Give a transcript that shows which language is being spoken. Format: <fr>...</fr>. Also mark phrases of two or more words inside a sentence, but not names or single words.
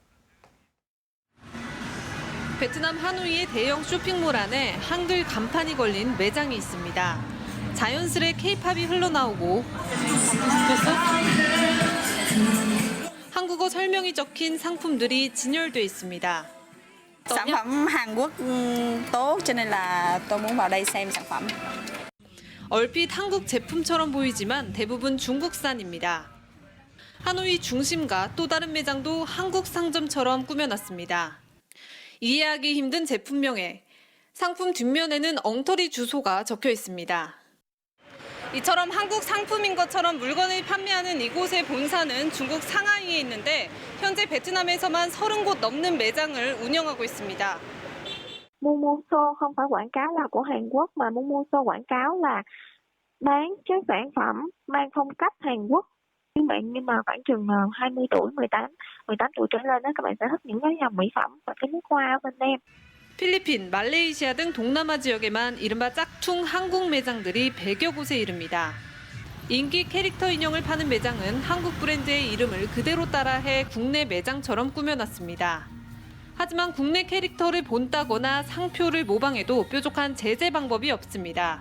<ko>베트남 하노이의 대형 쇼핑몰 안에 한글 간판이 걸린 매장이 있습니다. 자연스레 K-팝이 흘러나오고 한국어 설명이 적힌 상품들이 진열돼 있습니다.</ko> <vi>sản phẩm Hàn Quốc tốt cho nên là tôi muốn vào đây xem sản phẩm.</vi> <ko>얼핏 한국 제품처럼 보이지만 대부분 중국산입니다. 하노이 중심가 또 다른 매장도 한국 상점처럼 꾸며놨습니다. 이해하기 힘든 제품명에 상품 뒷면에는 엉터리 주소가 적혀 있습니다. 이처럼 한국 상품인 것처럼 물건을 판매하는 이곳의 본사는 중국 상하이에 있는데 현재 베트남에서만 30곳 넘는 매장을 운영하고 있습니다.</ko> <vi>Momoso không phải quảng cáo là của Hàn Quốc mà Momoso quảng cáo là bán cái sản phẩm mang phong cách Hàn Quốc. Các bạn nhưng mà khoảng chừng 20 tuổi, 18 tuổi trở lên đó các bạn sẽ thích những cái dòng mỹ phẩm và cái nước hoa ở bên em.</vi> <ko>필리핀, 말레이시아 등 동남아 지역에만 이른바 짝퉁 한국 매장들이 100여 곳에 이릅니다. 인기 캐릭터 인형을 파는 매장은 한국 브랜드의 이름을 그대로 따라해 국내 매장처럼 꾸며놨습니다. 하지만 국내 캐릭터를 본따거나 상표를 모방해도 뾰족한 제재 방법이 없습니다.</ko>